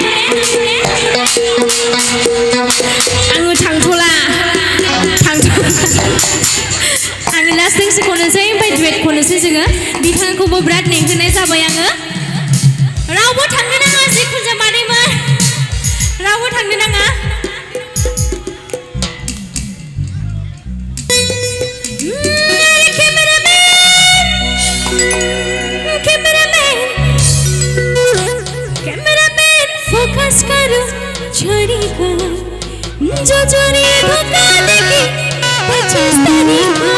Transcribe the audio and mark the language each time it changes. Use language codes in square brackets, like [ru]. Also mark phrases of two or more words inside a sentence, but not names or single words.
[brx] आङो थांथ'ला आङो लास्टथिंसो खननोसै ओमफ्राय दुएट खननोसै जोङो बिथांखौबो बिराद नेहोनाय जाबाय आङो रावबो थांनो नाङा जिखुनु जाया मादैमोन रावबो थांनो नाङा [hi] कैमरामैन फोकस करो छड़ी को जो जोरी धोखा देगी 25 तारीख